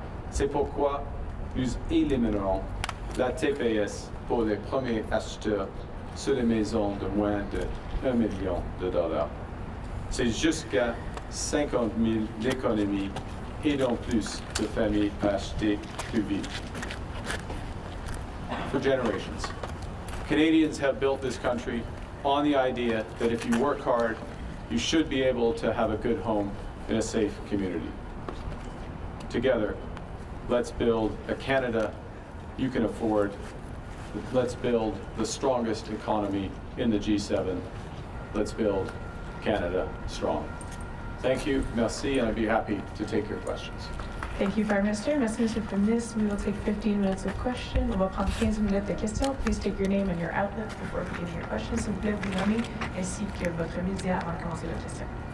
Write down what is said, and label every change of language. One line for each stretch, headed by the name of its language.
French: C'est pourquoi nous éliminerons la TPS pour les premiers acheteurs sur les maisons de moins de $1 million. C'est jusqu'à 50 000 d'économies et non plus de familles à acheter plus vite.
English: For generations, Canadians have built this country on the idea that if you work hard, you should be able to have a good home in a safe community. Together, let's build a Canada you can afford. Let's build the strongest economy in the G7. Let's build Canada strong. Thank you, merci, and I'd be happy to take your questions. Thank you, Prime Minister.
French: Merci, Monsieur le Premier ministre.
English: We will take 15 minutes of question.
French: On va prendre 15 minutes de questions.
English: Please state your name and your outlet before beginning your question.
French: S'il vous plaît, vous nommer ainsi que votre média avant de commencer la question.